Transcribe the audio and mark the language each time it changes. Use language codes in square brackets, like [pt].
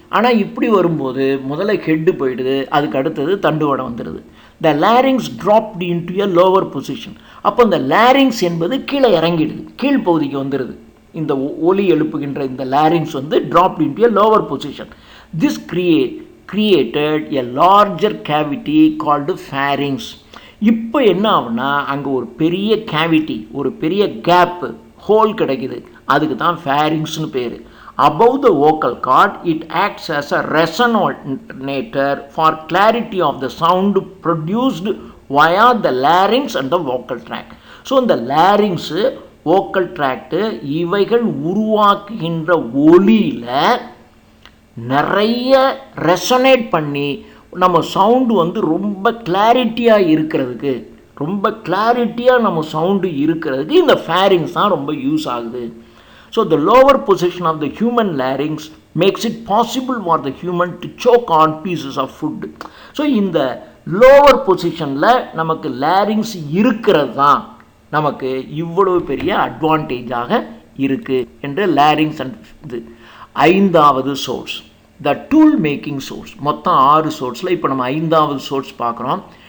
[ta] ஆனால் இப்படி வரும்போது முதல்ல ஹெட்டு போயிடுது, அதுக்கு அடுத்தது தண்டுவடம் வந்துடுது. [en] The larynx dropped into a lower position. [ta] அப்போ இந்த லாரிங்ஸ் என்பது கீழே இறங்கிடுது, கீழ்ப்பகுதிக்கு வந்துடுது. இந்த ஒலி எழுப்புகின்ற இந்த [en] Larynx dropped into a lower position. [ta] This created a larger cavity called pharynx. இப்போ என்ன ஆகுனா அங்கே ஒரு பெரிய கேவிட்டி, ஒரு பெரிய கேப்பு, ஹோல் கிடைக்குது, அதுக்கு தான் ஃபேரிங்ஸ்னு பேர். [en] above the vocal cord it acts as a resonator for clarity of the sound produced via the larynx and the vocal tract. [ta] So இந்த லேரிங்ஸு, வோக்கல் ட்ராக்டு இவைகள் உருவாக்குகின்ற ஒலியில் நிறைய ரெசனேட் பண்ணி நம்ம சவுண்டு வந்து ரொம்ப கிளாரிட்டியாக இருக்கிறதுக்கு, ரொம்ப கிளாரிட்டியாக நம்ம சவுண்டு இருக்கிறதுக்கு இந்த ஃபேரிங்ஸ் தான் ரொம்ப யூஸ் ஆகுது. [en] So the lower position of the human larynx makes it possible for the human to choke on pieces of food. [ta] So இந்த லோவர் பொசிஷனில் நமக்கு லேரிங்ஸ் இருக்கிறது தான் நமக்கு இவ்வளவு பெரிய அட்வான்டேஜாக இருக்குது என்று லேரிங்ஸ் அண்ட் இது. 5வது சோர்ஸ் த டூல் மேக்கிங் சோர்ஸ். மொத்தம் 6 சோர்ஸில் இப்போ நம்ம 5வது சோர்ஸ் பார்க்குறோம்.